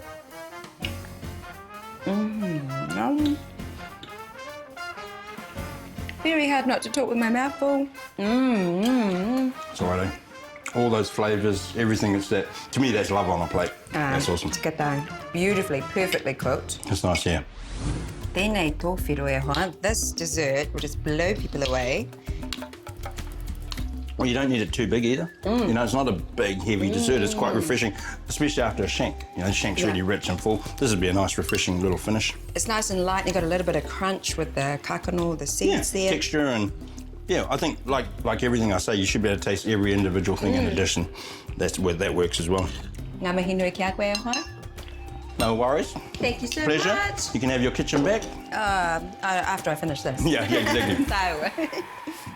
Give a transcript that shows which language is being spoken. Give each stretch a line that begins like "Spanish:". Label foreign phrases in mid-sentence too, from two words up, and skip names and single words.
English: Very hard not to talk with my mouth full. It's all right, eh? All those flavours, everything, it's that. To me, that's love on a plate. That's awesome. It's good though. Beautifully, perfectly cooked. It's nice, yeah.
Māori: Tēnei tōwhiro e hoa.
English: This dessert will just blow people away. Well, you don't need it too big either. You know, it's not a big, heavy dessert. It's quite refreshing, especially after a shank. You know, the shank's really rich and full. This would be a nice, refreshing little finish. It's nice and light. You've got a little bit of crunch with the kakano, the seeds there. Texture and, yeah, I think like everything I say, you should be able to taste every individual thing in addition. That's where that works as well.
Māori: Ngā mihi nui ki a koe e hoa.
English: No worries. Thank you so Pleasure. much. You can have your kitchen back. After I finish this. Yeah, exactly. Tāua.